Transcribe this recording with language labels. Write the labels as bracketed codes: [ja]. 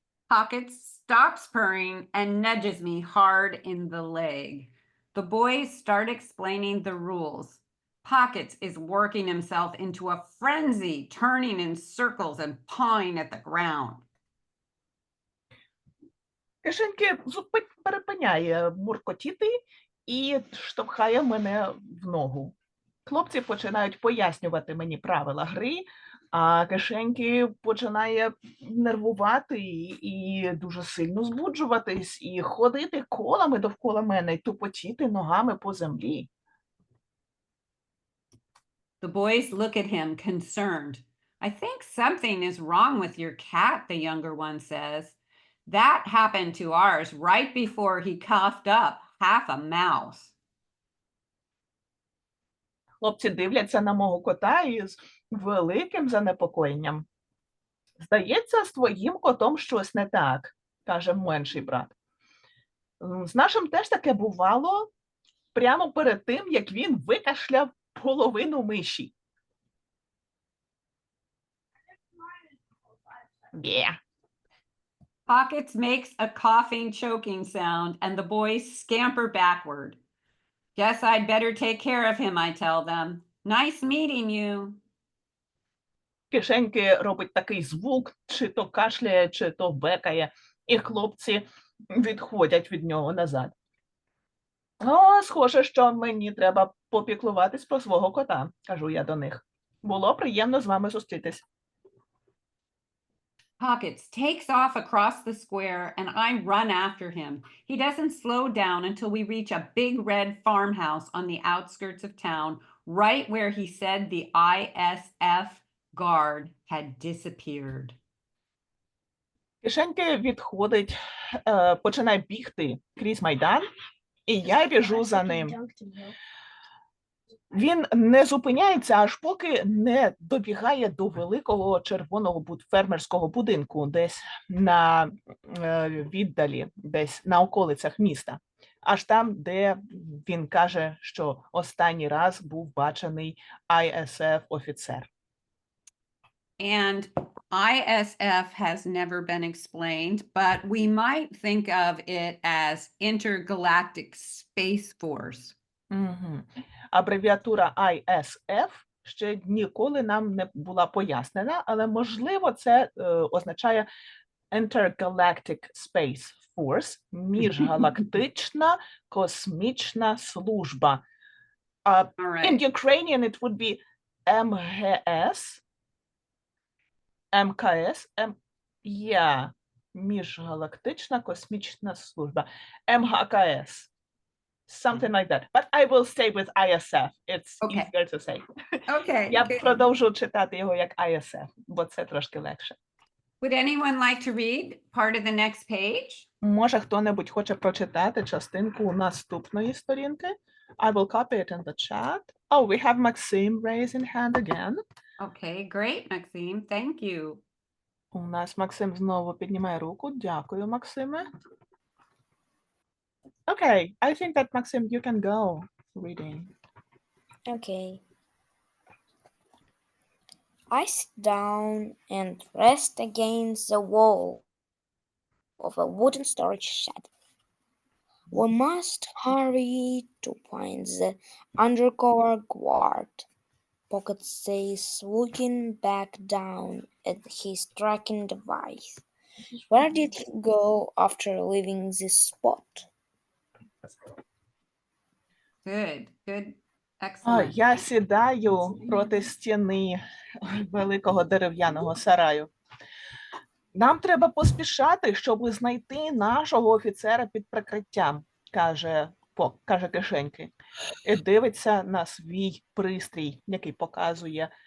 [en] Pocket stops purring and nudges me hard in the leg. The boys start explaining the rules. Pockets is working himself into a frenzy, turning in circles and pawing at the ground. [uk] Кишеньки перепиняє муркотіти і штовхає мене в ногу. Хлопці починають пояснювати мені правила гри, а кишеньки починає нервувати і дуже сильно збуджуватись, і ходити колами довкола мене, і тупотіти ногами по землі. [en] The boys look at him concerned. I think something is wrong with your cat, the younger one says. That happened to ours right before he coughed up half a mouse. [uk] Хлопці дивляться на мого кота із великим занепокоєнням. Здається, з твоїм котом щось не так, каже менший брат. З нашим теж таке бувало прямо перед тим, як він викашляв половину миші. [en] Yeah. Pockets makes a coughing, choking sound, and the boys scamper backward. Guess I'd better take care of him, I tell them. Nice meeting you. [uk] Кишеньки робить такий звук, чи то кашляє, чи то бекає, і хлопці відходять від нього назад. О, схоже, що мені треба попіклуватись про свого кота, кажу я до них. Було приємно з вами зустрітись. [en] Pockets takes off across the square, and I run after him. He doesn't slow down until we reach a big red farmhouse on the outskirts of town, right where he said the ISF guard had disappeared. [uk] Кишеньки відходить, починає бігти крізь майдан, і я біжу за ним. Він не зупиняється, аж поки не добігає до великого червоного фермерського будинку, десь на віддалі, десь на околицях міста. Аж там, де він каже, що останній раз був бачений ISF-офіцер. [en] And ISF has never been explained, but we might think of it as Intergalactic Space Force. Угу. [uk] Абревіатура ISF ще ніколи нам не була пояснена, але, можливо, це означає [en] Intergalactic Space Force, [uk] міжгалактична космічна служба. [en] In Ukrainian it would be [uk] МГС, МКС, міжгалактична космічна служба, МГКС. [en] Something like that. But I will stay with ISF. It's easier to say. Okay. [uk] Я продовжу читати його як ISF, бо це трошки легше. [en] Would anyone like to read part of the next page? [uk] Може, хто-небудь хоче прочитати частинку наступної сторінки? [en] I will copy it in the chat. Oh, we have Maxim raising hand again. Okay, great, Maxime. Thank you. [uk] У нас Максим знову піднімає руку. Дякую, Максиме. [en] Okay, I think that, Maxim, you can go reading. Okay. I sit down and rest against the wall of a wooden storage shed. We must hurry to find the undercover guard, Pocket says, looking back down at his tracking device. Where did he go after leaving this spot? Good, good, excellent. [uk] Я сідаю проти стіни великого дерев'яного сараю. Нам треба поспішати, щоб знайти нашого офіцера під прикриттям, каже кишеньки. І дивиться на свій пристрій, який показує